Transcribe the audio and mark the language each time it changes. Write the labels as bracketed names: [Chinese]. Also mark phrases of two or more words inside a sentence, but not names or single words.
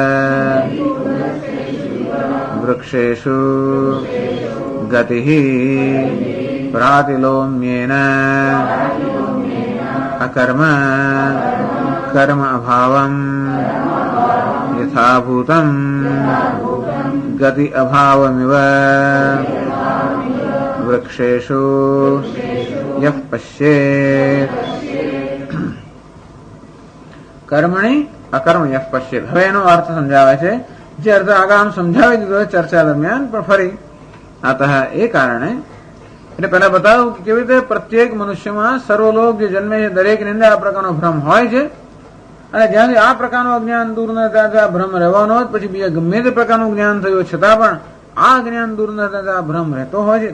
[Sanskrit] वृक्षेषु गतिः प्रातिलोम्येन अकर्म कर्म अभावम् यथाभूतं गति अभावमिव वृक्षेषु यः पश्येत् કર્મણી અકર્મ યહ પશ્યેત. [Gujarati] હવે એનો અર્થ સમજાવે છે, જે અર્થ આગળ આમ સમજાવી દીધો ચર્ચા દરમિયાન, પણ ફરી અતઃ એ કારણે એટલે પેલા બતાવ્યું કે કેવી રીતે પ્રત્યેક મનુષ્યમાં સર્વલોક જે જન્મે છે દરેકની અંદર આ પ્રકારનો ભ્રમ હોય છે, અને જ્યાંથી આ પ્રકારનું અજ્ઞાન દૂર ન થાય ત્યાં ભ્રમ રહેવાનો જ, પછી બીજા ગમે તે પ્રકારનું જ્ઞાન થયું છતાં પણ આ જ્ઞાન દૂર ન થાય આ ભ્રમ રહેતો હોય છે.